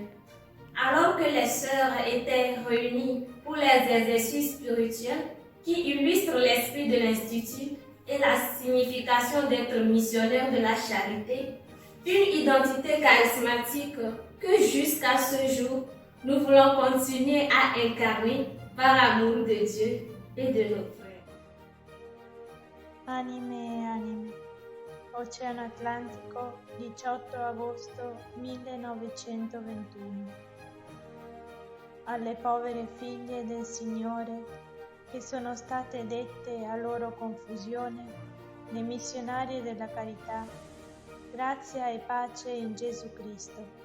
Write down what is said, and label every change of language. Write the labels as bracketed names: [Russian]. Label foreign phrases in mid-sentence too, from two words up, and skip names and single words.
[French] Alors que les sœurs étaient réunies pour les exercices spirituels qui illustrent l'esprit de l'Institut et la signification d'être missionnaire de la charité, une identité charismatique que jusqu'à ce jour, nous voulons continuer à incarner par amour de Dieu et de nos frères. [Italian] Anime e anime. Oceano Atlantico, 18 agosto 1921. Alle povere figlie del Signore, che sono state dette a loro confusione, le missionarie della carità, grazia e pace in Gesù Cristo.